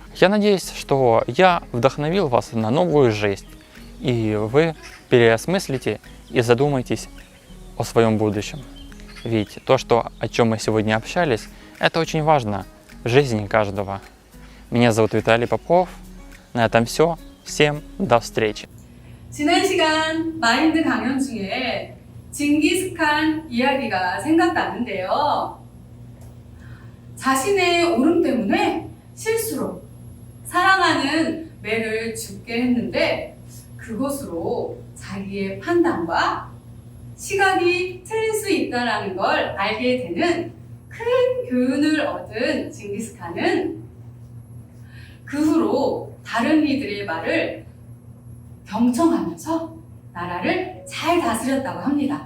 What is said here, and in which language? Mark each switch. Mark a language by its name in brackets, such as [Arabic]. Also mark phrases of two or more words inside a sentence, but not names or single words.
[Russian] Я надеюсь, что я вдохновил вас на новую жизнь, и вы переосмыслите и задумаетесь о своем будущем. Ведь то, о чем мы сегодня общались, это очень важно в жизни каждого. Меня зовут Виталий Попов. На этом все. Всем до встречи. [Korean] 지난 시간 마인드 강연 중에 징기스칸 이야기가 생각나는데요. 자신의 오름 때문에 실수로 사랑하는 매를 죽게 했는데 그것으로 자기의 판단과 시각이 틀릴 수 있다는 걸 알게 되는 큰 교훈을 얻은 징기스칸은 그 후로 다른 이들의 말을 경청하면서 나라를 잘 다스렸다고 합니다.